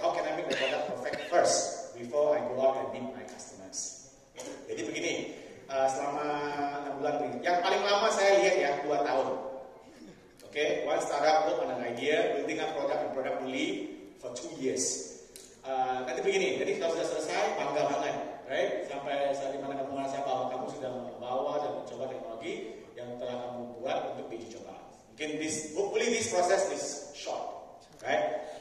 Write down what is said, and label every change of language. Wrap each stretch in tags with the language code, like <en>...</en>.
<en>How can I make the product perfect first before I go out and meet my customers?</en> <id>Jadi begini, selama 6 bulan ini, yang paling lama saya lihat ya 2 tahun.</id> <en>Okay, one startup work on an idea, building a product and product only for 2 years.</en> <id>Nanti begini, jadi kalau sudah selesai, bangga banget, right? Sampai saat dimana kamu merasa bahwa kamu sudah membawa dan mencoba teknologi yang telah kamu buat untuk diuji coba. Mungkin</id> <en>hopefully this process is short, right?</en>